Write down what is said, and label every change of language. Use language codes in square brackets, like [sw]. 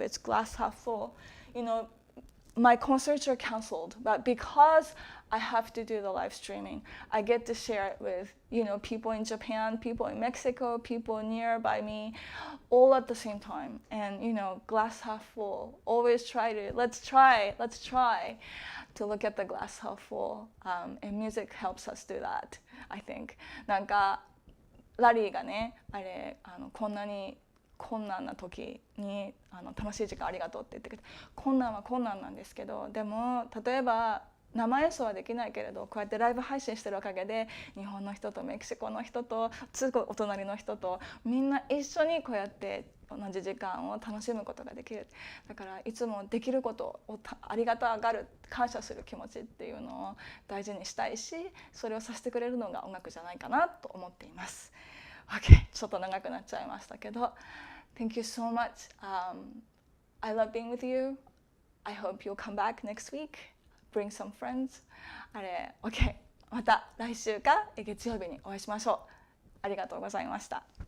[en] It's glass half full. My concerts are canceled, but because I have to do the live streaming, I get to share it with, people in Japan, people in Mexico, people nearby me, all at the same time. And, glass half full. Always let's try to look at the glass half full. And music helps us do that, I think. [ja] なんか、ラリーがね、こんなに困難な時に楽しい時間ありがとうって言ってくれて、困難は困難なんですけど、でも例えば生演奏はできないけれど、こうやってライブ配信してるおかげで日本の人とメキシコの人とお隣の人とみんな一緒にこうやって同じ時間を楽しむことができる。だからいつもできることをありがたがる、感謝する気持ちっていうのを大事にしたいし、それをさせてくれるのが音楽じゃないかなと思っています。 [en] Okay, [ja] ちょっと長くなっちゃいましたけど、 [en] Thank you so much. I love being with you. I hope you'll come back next week. Bring some friends. Okay, [ja] また来週か月曜日にお会いしましょう。ありがとうございました。